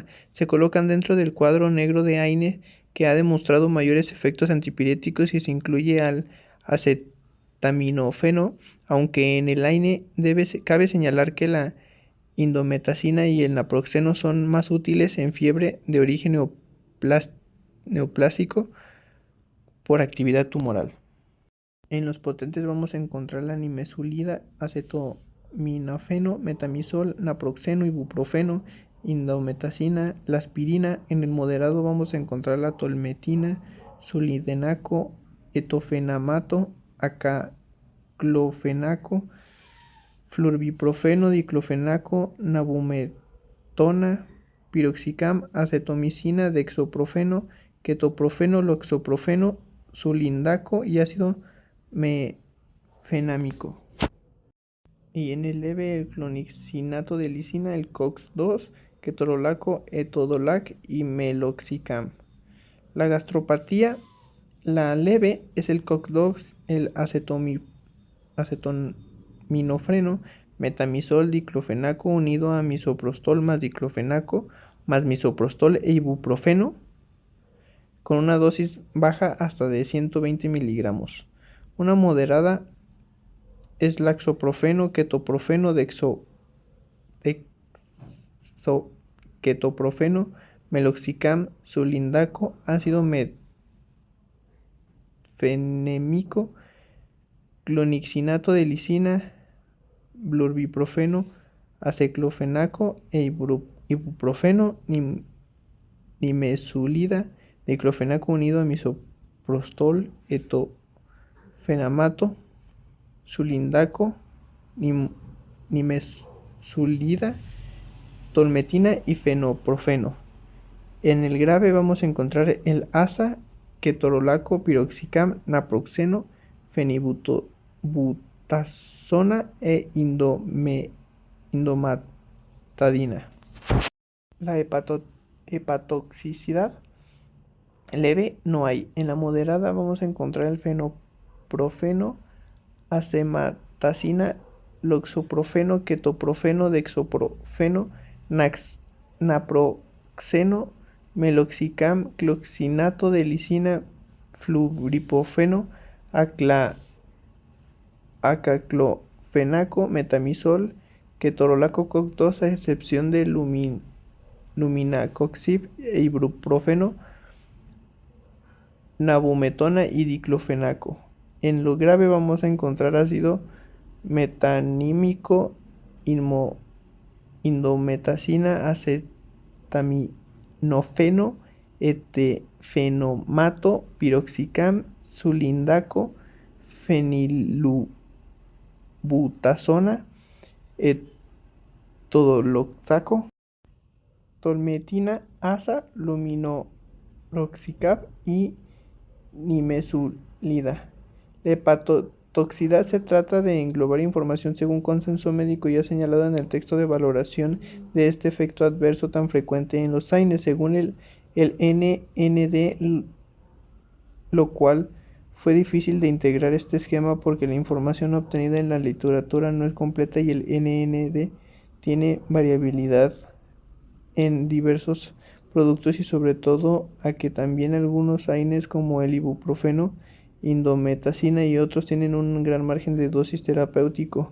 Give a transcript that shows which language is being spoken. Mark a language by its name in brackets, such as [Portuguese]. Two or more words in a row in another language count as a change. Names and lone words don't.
[Spanish] Se colocan dentro del cuadro negro de AINE que ha demostrado mayores efectos antipiréticos y se incluye al acetaminofeno, aunque en el AINE cabe señalar que la indometacina y el naproxeno son más útiles en fiebre de origen neoplásico por actividad tumoral. En los potentes vamos a encontrar la nimesulida, acetaminofeno, metamizol, naproxeno, ibuprofeno, indometacina, la aspirina. En el moderado vamos a encontrar la tolmetina, sulidenaco, etofenamato, aceclofenaco, flurbiprofeno, diclofenaco, nabumetona, piroxicam, acetomicina, dexoprofeno, ketoprofeno, loxoprofeno, sulindaco y ácido mefenámico. Y en el leve el clonixinato de lisina, el COX-2, ketorolaco, etodolac y meloxicam. La gastropatía, la leve es el COX-2, el acetaminofeno, metamizol, diclofenaco unido a misoprostol más diclofenaco más misoprostol e ibuprofeno con una dosis baja hasta de 120 miligramos. Una moderada es laxoprofeno, ketoprofeno, ketoprofeno, meloxicam, sulindaco, ácido mefenémico, clonixinato de lisina, flurbiprofeno, aceclofenaco e ibuprofeno, nimesulida, diclofenaco unido a misoprostol, etofenamato, sulindaco, nimesulida, tolmetina y fenoprofeno. En el grave vamos a encontrar el ASA, ketorolaco, piroxicam, naproxeno, fenibutazona e indometacina. betadina. La hepatotoxicidad leve no hay. En la moderada vamos a encontrar el fenoprofeno, acematacina, loxoprofeno, ketoprofeno, dexoprofeno, naproxeno, meloxicam, cloxinato de lisina, flubripofeno, acaclofenaco, metamizol, ketorolaco COX-2 a excepción de luminacoxib e ibuprofeno, nabumetona y diclofenaco. En lo grave vamos a encontrar ácido metanímico, indometacina, acetaminofeno, etefenomato, piroxicam, sulindaco, fenilbutazona, etodoloxaco, tolmetina, asa, luminoroxicab y nimesulida. La hepatotoxicidad se trata de englobar información según consenso médico ya señalado en el texto de valoración de este efecto adverso tan frecuente en los AINES, según el NND, lo cual fue difícil de integrar este esquema porque la información obtenida en la literatura no es completa y el NND tiene variabilidad en diversos productos y sobre todo a que también algunos AINES como el ibuprofeno, indometacina y otros tienen un gran margen de dosis terapéutico.